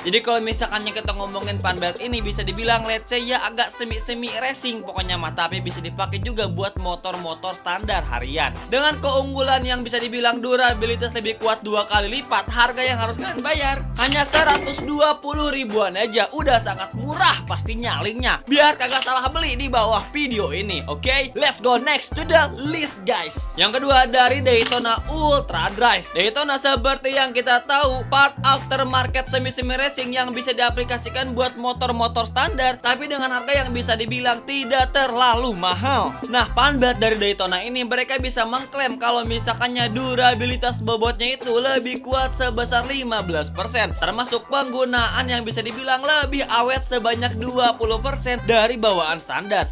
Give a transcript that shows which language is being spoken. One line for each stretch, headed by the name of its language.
Indonesian: Jadi kalau misalkannya kita ngomongin panbelt ini bisa dibilang
English: let's say
Indonesian: ya agak semi-semi racing pokoknya mah, tapi bisa dipakai juga buat motor-motor standar harian. Dengan keunggulan yang bisa dibilang durabilitas lebih kuat 2 kali lipat, harga yang harus kalian bayar hanya 120 ribuan aja. Udah sangat murah pastinya, linknya biar kagak salah beli di bawah video ini.
English: Oke, let's go next to the list guys.
Indonesian: Yang kedua dari Daytona Ultra Drive. Daytona seperti yang kita tahu part aftermarket semi-semi racing yang bisa diaplikasikan buat motor-motor standar, tapi dengan harga yang bisa dibilang tidak terlalu mahal. Nah, panbelt dari Daytona ini mereka bisa mengklaim kalau misalkannya durabilitas bobotnya itu lebih kuat sebesar 15%, termasuk penggunaan yang bisa dibilang lebih awet sebanyak 20% dari bawaan standar.